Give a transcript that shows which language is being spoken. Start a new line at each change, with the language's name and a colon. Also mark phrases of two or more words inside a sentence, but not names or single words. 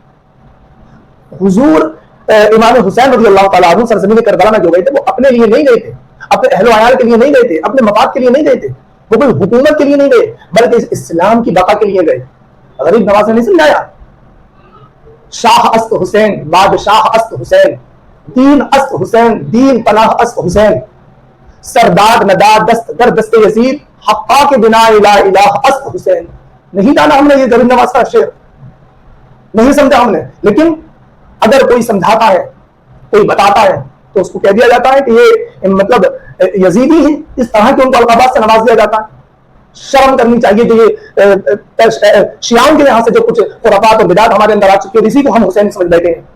Urdu: حضور امام حسین رضی اللہ تعالیٰ عنہ سرزمین کربلا میں جو گئے تھے, وہ اپنے لیے نہیں گئے تھے, اپنے اہل و عیال کے لیے نہیں گئے تھے, اپنے مفاد کے لیے نہیں گئے تھے, وہ کوئی حکومت کے لیے نہیں گئے, بلکہ اسلام کی بقا کے لیے گئے. غریب نواز نے نہیں سمجھایا,
Persian: شاہ است حسین, بادشاہ است حسین, دین است حسین, دین پناہ است حسین, سرداد نداد دست در دست یزید, حقا کے بنا الہ الہ است حسین.
Urdu: نہیں جانا ہم نے یہ غریب نواز کا شعر, نہیں سمجھا ہم نے. لیکن اگر کوئی سمجھاتا ہے, کوئی بتاتا ہے, تو اس کو کہہ دیا جاتا ہے کہ یہ مطلب یزیدی ہے, اس طرح کے ان کو القابات سے نواز دیا جاتا ہے. شرم کرنی چاہیے کہ یہ شیعوں کے یہاں سے جو کچھ خرافات اور بدعات ہمارے اندر آ چکی ہے, اسی کو ہم حسین سمجھ بیٹھے ہیں.